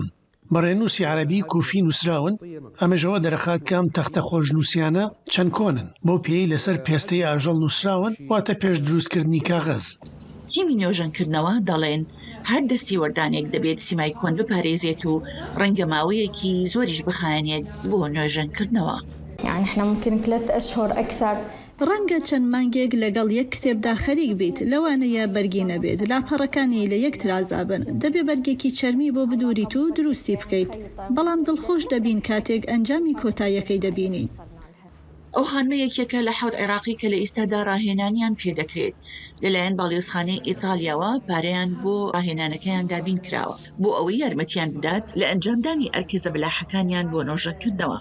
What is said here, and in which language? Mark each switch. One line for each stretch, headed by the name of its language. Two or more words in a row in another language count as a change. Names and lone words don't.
Central Kurdish: بەڕێنووسی عربی کوفی نووسراون ئەمەژەوە دەرەخات کام تەختە خۆشنووسیانە چەند کۆنن بۆ پێی لەسەر پێستەی ئاژەڵ نووسراون واتە پێش دروستکردنی کاغەز. تیمی نوێژەنکردنەوە دەڵێن هەر دەستی وەردانێک دەبێت سیمای کۆن بپارێزێت و ڕەنگە ماوەیەکی زۆریش بخایەنێت بۆ نوێژەنکردنەوە.
Arabic: يعني احنا ممكن 3 أشهر أكثر.
Central Kurdish: ڕەنگە چەند مانگێک لەگەڵ یەک کتێبدا خەریک بیت لەوانەیە بەرگی نەبێت لاپەڕەکانی لە یەک ترازابن دەبێ بەرگێکی چەرمی بۆ بدوریت و دروستی بکەیت بەڵام دڵخۆش دەبین کاتێک ئەنجامی کۆتاییەکەی دەبینین. ئەو خانمە یەکێکە لە 7 عێراقی کە لە ئێستادا ڕاهێنانیان پێدەکرێت لەلایەن باڵیۆزخانەی ئیتالیاوە پارەیان بۆ ڕاهێنانەکەیان دابین کراوە بۆ ئەوەی یارمەتیان بدات لە ئەنجامدانی ئەرکێزە بەلاحەکانیان بۆ نۆژەکردنەوە.